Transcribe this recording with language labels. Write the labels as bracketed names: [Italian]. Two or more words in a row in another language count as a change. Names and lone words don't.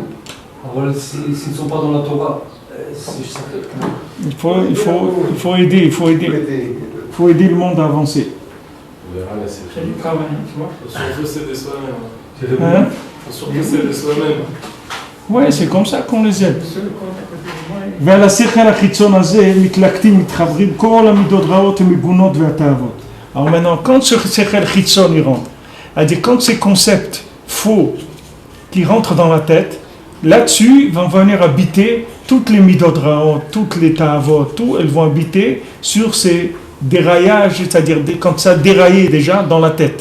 [French] Alors s'ils ne sont pas dans la Torah, il faut aider, il faut aider le monde à avancer. C'est du travail, tu vois. Surtout c'est de soi-même. Hein? Surtout c'est de soi-même. Oui, c'est comme ça qu'on les aide. [Hebrew] ועל השכל החיצון הזה מתלקטים, מתחברים כל המידות רעות המגונות והתאוות. [French] Alors maintenant, quand ce [Hebrew] שכל חיצון [French] il rentre, c'est-à-dire quand ces concepts faux qui rentrent dans la tête, là-dessus vont venir habiter toutes les [Hebrew] מידות רעות, [French] toutes les ta'avot, tout, elles vont habiter sur ces déraillages, c'est-à-dire quand ça a déraillé déjà dans la tête.